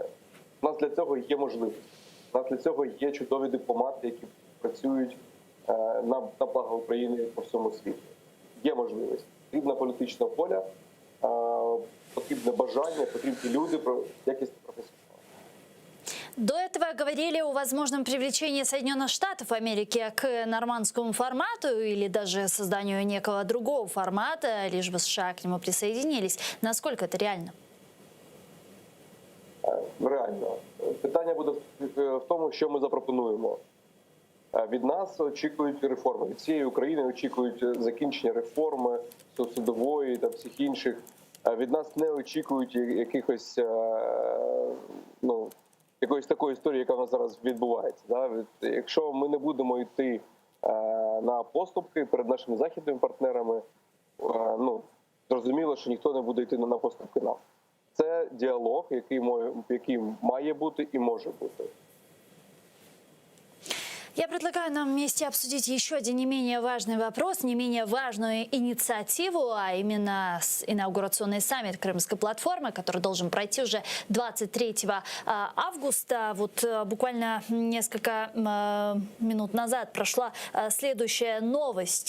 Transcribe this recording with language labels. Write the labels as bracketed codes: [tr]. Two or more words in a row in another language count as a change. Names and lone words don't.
[uk] У нас для цього є можливість. У нас для цього є чудові дипломати, які працюють на благо України по всьому світу. Є можливість. Потрібна політична воля, потрібне бажання, потрібні люди, якісні професіонали. [ru] До этого говорили о возможном привлечении Соединенных Штатов Америки к нормандскому формату или даже созданию некого другого формата, лишь бы США к нему присоединились. Насколько это реально? Реально. [uk] Питання буде в тому, що ми запропонуємо. Від нас очікують реформи. Від всієї України очікують закінчення реформи судової та всіх інших. Від нас не очікують якихось, якоїсь такої історії, яка в нас зараз відбувається. Якщо ми не будемо йти на поступки перед нашими західними партнерами, зрозуміло, що ніхто не буде йти на поступки нам. Це діалог, який має бути і може бути. [ru] Я предлагаю нам вместе обсудить еще один не менее важный вопрос, не менее важную инициативу, а именно инаугурационный саммит Крымской платформы, который должен пройти уже 23 августа. Вот буквально несколько минут назад прошла следующая новость.